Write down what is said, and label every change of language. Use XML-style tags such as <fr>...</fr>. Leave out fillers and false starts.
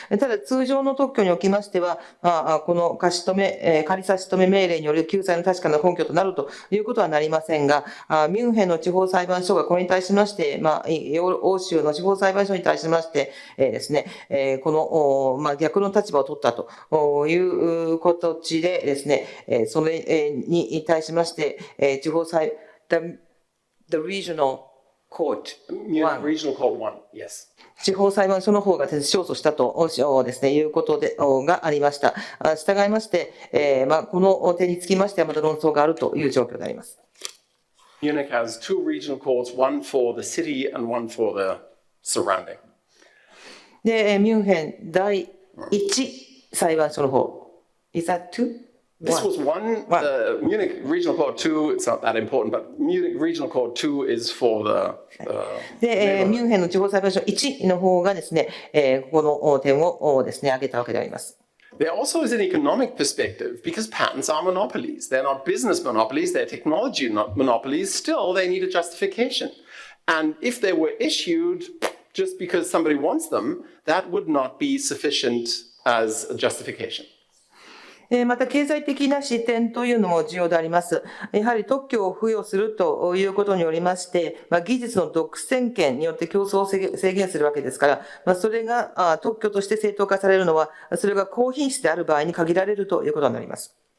<ja>ただ通常の特許におきましては、この仮差し止め命令による救済の確かな根拠となるということはなりませんが、ミュンヘンの地方裁判所がこれに対しまして、欧州の地方裁判所に対しましてですね、この逆の立場を取ったという形でですね、それに対しまして地方裁</ja> <en>the regional court Munich Regional Court 1, yes.</en> <ja>地方裁判所の方が勝訴したとですね、いうことがありました。従いまして、この点につきましてはまた論争があるという状況であります。</ja> <en>Munich has two regional courts, one for the city and one for the surrounding.</en> <ja>で、ミュンヘン第一裁判所の方。</ja> <en>Is that two? This was one. The Munich Regional Court 2, it's not that important, but Munich Regional Court 2 is for the...</en> <ja>で、ミュンヘンの地方裁判所1の方がですね、この点をですね、挙げたわけであります。</ja> <en>There also is an economic perspective because patents are monopolies. They're not business monopolies, they're technology monopolies. Still, they need a justification. And if they were issued just because somebody wants them, that would not be sufficient as a justification.</en> <ja>また経済的な視点というのも重要であります。やはり特許を付与するということによりまして、技術の独占権によって競争を制限するわけですから、それが特許として正当化されるのは、それが高品質である場合に限られるということになります。</ja>